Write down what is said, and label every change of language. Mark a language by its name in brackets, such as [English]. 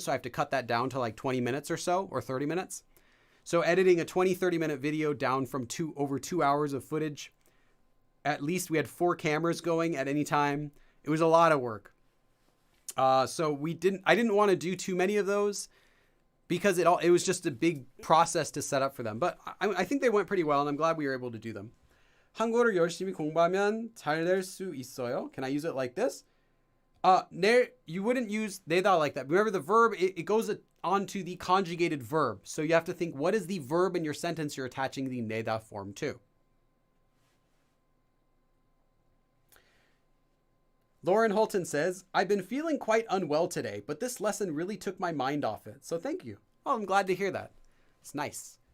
[English] So I have to cut that down to like 20 minutes or so, or 30 minutes. So editing a 30 minute video down from over 2 hours of footage, at least we had 4 cameras going at any time. It was a lot of work. So I didn't want to do too many of those, because it was just a big process to set up for them. But I think they went pretty well, and I'm glad we were able to do them. [Korean] 한국어를 열심히 공부하면 잘 될 수 있어요. [English] Can I use it like this? You wouldn't use 내다 like that. Remember the verb, it goes onto the conjugated verb. So you have to think, what is the verb in your sentence you're attaching the 내다 form to? Lauren Holton says, I've been feeling quite unwell today, but this lesson really took my mind off it. So thank you. Oh, I'm glad to hear that. It's nice.